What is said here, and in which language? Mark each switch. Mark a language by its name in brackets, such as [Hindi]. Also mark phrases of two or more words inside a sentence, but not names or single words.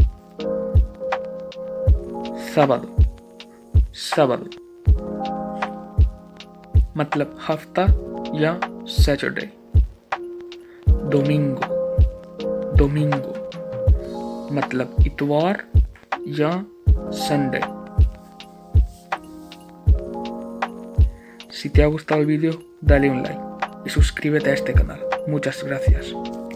[Spanish] sábado, sábado [Hindi] मतलब हफ्ता या सैटरडे। [Spanish] domingo, domingo [Hindi] मतलब इतवार या संडे। [Spanish] Si te ha gustado el vídeo, dale un like y suscríbete a este canal. Muchas gracias.